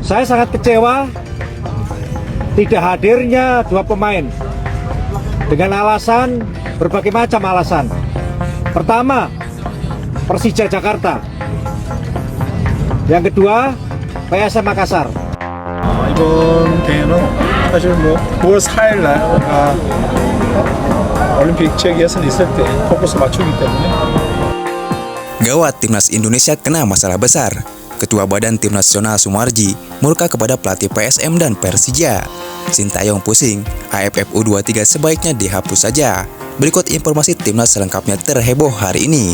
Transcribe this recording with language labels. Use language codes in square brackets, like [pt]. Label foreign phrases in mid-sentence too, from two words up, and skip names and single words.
[id] Saya sangat kecewa tidak hadirnya dua pemain dengan alasan berbagai macam alasan. Pertama, Persija Jakarta. Yang kedua, PSM Makassar. [ko] 이번 대회는 사실 9월 4일 날 올림픽 지역 예선 있을 때 포커스 맞추기 때문에. [id] Gawat, timnas Indonesia kena masalah besar. Ketua Badan Tim Nasional Sumarji murka kepada pelatih PSM dan Persija. Sintayong pusing, AFF U23 sebaiknya dihapus saja. Berikut informasi timnas selengkapnya terheboh hari ini.